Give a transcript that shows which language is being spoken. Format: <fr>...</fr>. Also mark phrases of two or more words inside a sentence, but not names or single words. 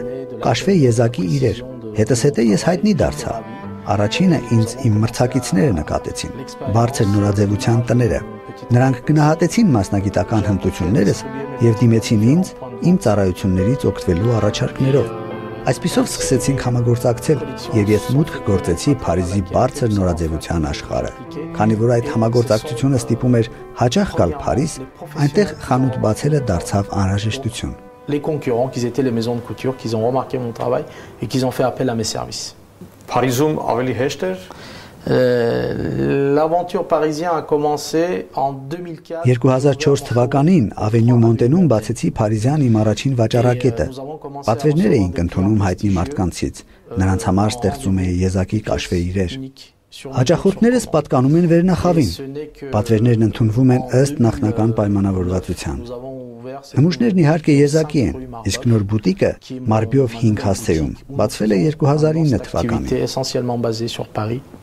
<hy>Կաշվե եզակի իրեր։ Հետզհետե ես հայտնի դարձա։ Առաջինը ինձ իմ մրցակիցները նկատեցին, բարձր նորաձևության տները։ Նրանք գնահատեցին մասնագիտական հմտություններս եւ դիմեցին ինձ իմ ծառայություններից օգտվելու առաջարկներով։ Այսպիսով սկսեցինք համագործակցել եւ ես մուտք գործեցի Փարիզի բարձր նորաձևության աշխարհը։ Քանի որ այդ համագործակցությունը ստիպում էր հաճախ գալ Փարիզ, այնտեղ խանութ բացելը դարձավ անհրաժեշտություն։</hy> <fr>Les concurrents qui étaient les maisons de couture qui ont remarqué mon travail et qui ont fait appel à mes services.</fr> <hy>Փարիզում ավելի հեշտ էր։</hy> <fr>L'aventure parisien a commencé en 2004.</fr> <hy>2004 թվականին Ավենյու Մոնտենում բացեցի Փարիզյան իմ առաջին վաճառակետը։ Պատվերներ էինք ընդունում հայտնի մարդկանցից։ Նրանց համար ստեղծում էի եզակի կաշվե իրեր։ Հաճախորդներս պատկանում են վերնախավին։ Պատվերներն ընդունվում են ըստ նախնական պայմանավորվածության։ Նմուշներն իհարկե եզակի են, իսկ նոր բուտիկը Մարբիով 5 հասցեում բացվել է 2009 թվականին։</hy>